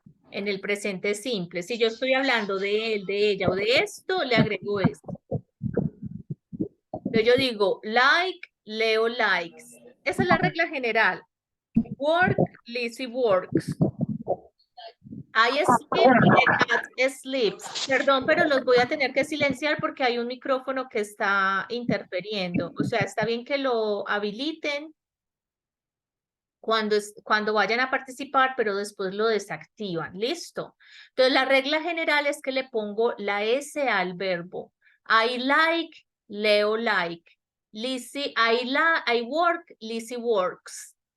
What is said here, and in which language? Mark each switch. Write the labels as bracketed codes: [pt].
[es] En el presente simple. Si yo estoy hablando de él, de ella o de esto, le agrego esto. Entonces yo digo, [en] like, Leo likes. [es] Esa es la regla general. [en] Work, Lizzie works. I sleep, the cat sleeps. [es] Perdón, pero los voy a tener que silenciar porque hay un micrófono que está interfiriendo. O sea, está bien que lo habiliten cuando vayan a participar, pero después lo desactivan. Listo. Entonces, la regla general es que le pongo la S al verbo. [en] I like, Leo like. Lizzie, I work, Lizzie works.